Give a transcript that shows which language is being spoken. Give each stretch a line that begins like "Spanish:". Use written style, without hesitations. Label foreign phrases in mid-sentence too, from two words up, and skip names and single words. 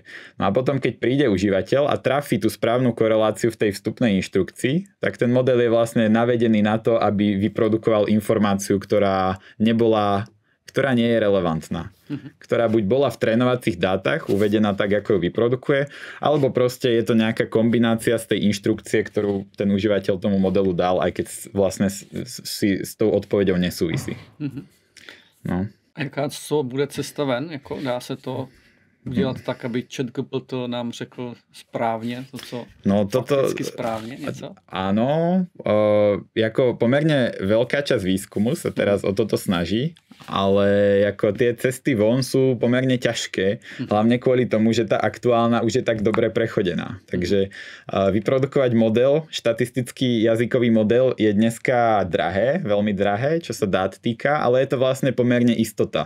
Slovak: No a potom, keď príde užívateľ a trafí tú správnu koreláciu v tej vstupnej inštrukcii, tak ten model je vlastne navedený na to, aby vyprodukoval informáciu, ktorá nie je relevantná. Ktorá buď bola v trénovacích dátach uvedená tak, ako ju vyprodukuje, alebo proste je to nejaká kombinácia z tej inštrukcie, ktorú ten užívateľ tomu modelu dal, aj keď vlastne si s tou odpoveďou nesúvisí. No.
Czech: A jaká bude cesta ven? Jako dá se to udělat tak, aby ChatGPT nám řekl správně to, co fakticky správně něco?
Slovak: Áno, ako pomerne veľká časť výskumu sa teraz o toto snaží, ale ako tie cesty von sú pomerne ťažké, hlavne kvôli tomu, že tá aktuálna už je tak dobre prechodená. Takže vyprodukovať model, štatistický jazykový model je dneska drahé, veľmi drahé, čo sa dát týka, ale je to vlastne pomerne istota.